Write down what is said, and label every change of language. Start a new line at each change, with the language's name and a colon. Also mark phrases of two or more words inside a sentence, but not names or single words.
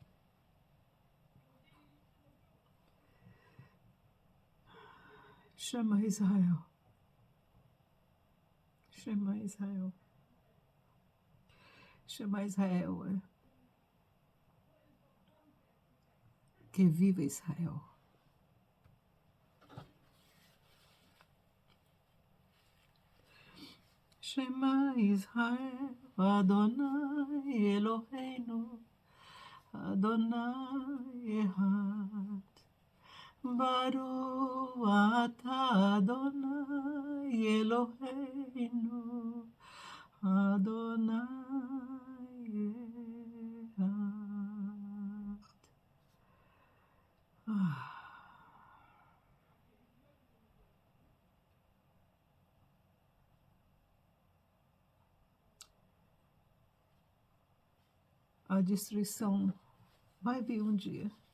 Portuguese: Chama Israel. Chama Israel. Chama Israel. Que viva Israel.
Hebrew: שמע ישראל, אדוני אלוהינו, אדוני אחד. ברוך אתה אדוני אלוהינו, אדוני אחד.
Portuguese: A destruição vai vir um dia.